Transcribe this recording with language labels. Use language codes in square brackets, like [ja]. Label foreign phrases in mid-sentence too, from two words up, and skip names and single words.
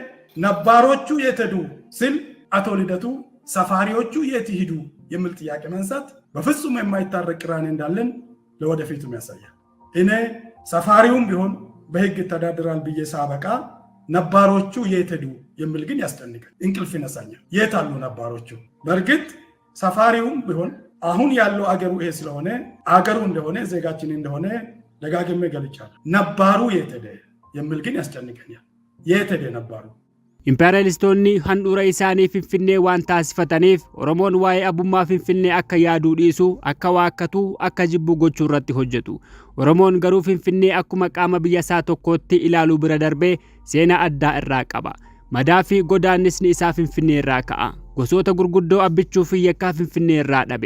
[am] ነባሮቹ የት ሄዱ ስል አቶ ልደቱ ሰፋሪዎቹ የት ሄዱ የሚል ጥያቄ ማንሳት በፍጹም የማይታረቅ ቅራኔ እንዳለን ለወደፊቱም ያሳያል። እኔ ሰፋሪውም ቢሆን በህግ ይተዳደራል ብዬ ሳበቃ ነባሮቹ የት ሄዱ የሚል ግን ያስጨንቃል፣ እንቅልፍ ይነሳኛል። የት አሉ ነባሮቹ? በእርግጥ ሰፋሪውም ቢሆን አሁን ያለው አገሩ ይሄ ስለሆነ አገሩ እንደሆነ ዜጋችን እንደሆነ ደጋግሜ ገልጫለሁ። ነባሩ የት ሄደ የሚል ግን ያስጨንቀኛል። የት ሄደ ነባሩ? [om] ኢምፔሪያሊስቶonni handhuura isaanii Finfinnee waan taasifataniif Oromoon waa'ee abbummaa Finfinnee akka yaaduu dhiisu, akka waakkatu, akka jibbu gochuu irratti hojjetu. Oromoon garuu Finfinnee akkuma qaama biyya isaa tokkootti ilaaluu bira darbee seenaa addaa irraa qaba. Madaa fi godaannisni isaa Finfinnee irraa ka'a. Gosoota gurguddoo abbichuu fi yakkaa Finfinnee irraa dhabe.